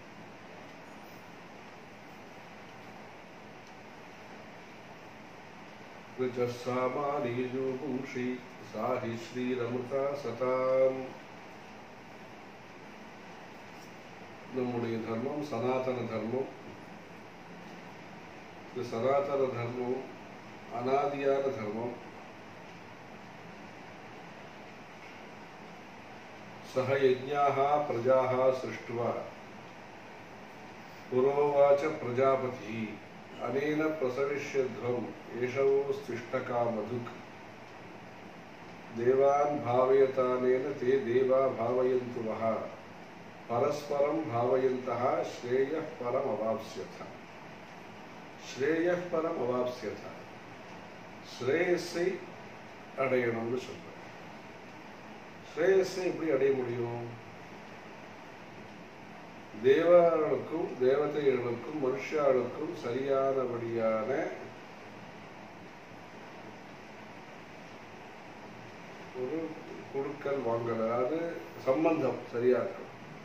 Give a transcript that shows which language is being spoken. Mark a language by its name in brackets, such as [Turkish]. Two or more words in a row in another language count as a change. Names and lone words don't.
[Tamil] ரிச்சசாமாரீஜோ பும்ஷி சாஹி ஸ்ரீரமுதா சதாம். நம்முடைய தர்மம் சனாதன தர்மம். இந்த சனாதன தர்மம் அனாதியான தர்மம். [Sanskrit] सह यज्ञाः प्रजाः सृष्ट्वा पुरोवाच प्रजापतिः अनेन प्रसविष्यध्वम् एषवोस्तिष्ठकामधुक् देवान् भावयतानेन ते देवा भावयन्तु वः परस्परं भावयन्तः श्रेयः परमवाप्स्यथ. श्रेयः परमवाप्स्यथ. [Tamil] श्रेयஸை அடையணும்னு சொல்றார். ஸ்ரேயஸை எப்படி அடைய முடியும்? தேவர்களுக்கும் தேவதைகளுக்கும் மனுஷாளுக்கும் சரியானபடியான ஒரு கொடுக்கல் வாங்கல், அதாவது சம்பந்தம் சரியா இருக்கும்.